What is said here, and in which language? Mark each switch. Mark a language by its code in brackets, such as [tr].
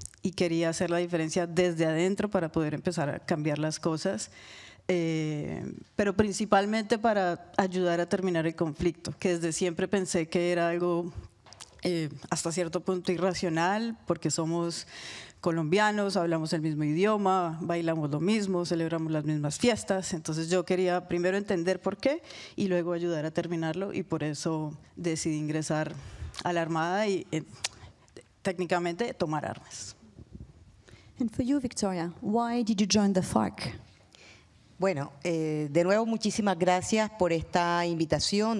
[es] Y quería hacer la diferencia desde adentro para poder empezar a cambiar las cosas, pero principalmente para ayudar a terminar el conflicto, que desde siempre pensé que era algo hasta cierto punto irracional, porque somos colombianos, hablamos el mismo idioma, bailamos lo mismo, celebramos las mismas fiestas. Entonces yo quería primero entender por qué y luego ayudar a terminarlo, y por eso decidí ingresar a la Armada y técnicamente tomar armas. [en] And for you, Victoria, why did you join the FARC? [es] Bueno, de nuevo muchísimas gracias por esta invitación.